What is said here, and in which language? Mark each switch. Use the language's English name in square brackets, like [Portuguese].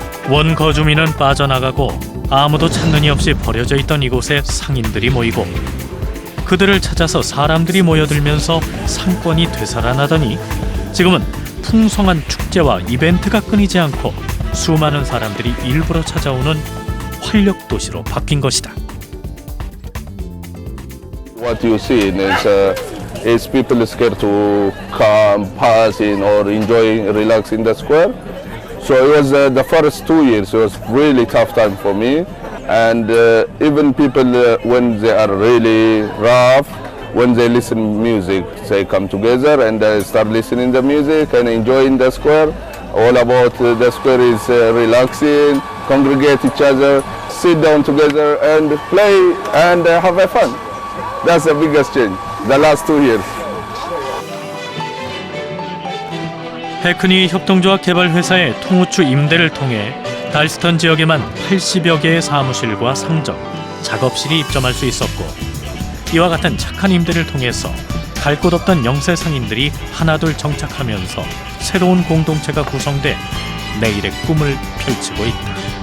[Korean] 원 거주민은 빠져나가고 아무도 찾는 이 없이 버려져 있던 이곳에 상인들이 모이고 그들을 찾아서 사람들이 모여들면서 상권이 되살아나더니 지금은 풍성한 축제와 이벤트가 끊이지 않고 수많은 사람들이 일부러 찾아오는 활력 도시로 바뀐 것이다. [English] What you see is people scared to come, pass in, or enjoy, relax in the square. So it was the first 2 years. It was really tough time for me, and even people when they are really rough, when they listen music, they come together and they start listening the music and enjoying the square. All about the square is relaxing, congregate each other, sit down together and play and have a fun. That's the biggest change, the last 2 years. [Korean] 해크니 협동조합 개발회사의 통우추 임대를 통해 달스턴 지역에만 80여 개의 사무실과 상점, 작업실이 입점할 수 있었고 이와 같은 착한 임대를 통해서 갈 곳 없던 영세 상인들이 하나둘 정착하면서 새로운 공동체가 구성돼 내일의 꿈을 펼치고 있다.